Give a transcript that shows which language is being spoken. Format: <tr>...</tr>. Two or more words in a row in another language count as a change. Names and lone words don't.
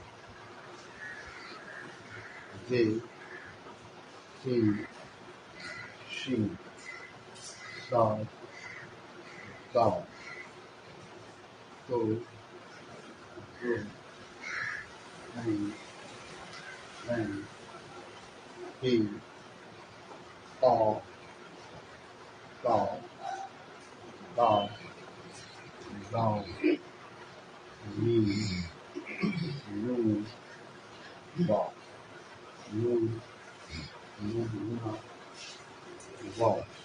<ur>زے سین شین صاد دال تو عین عین ہی تا تا دال دال میم نون با نون گنا واو</ur>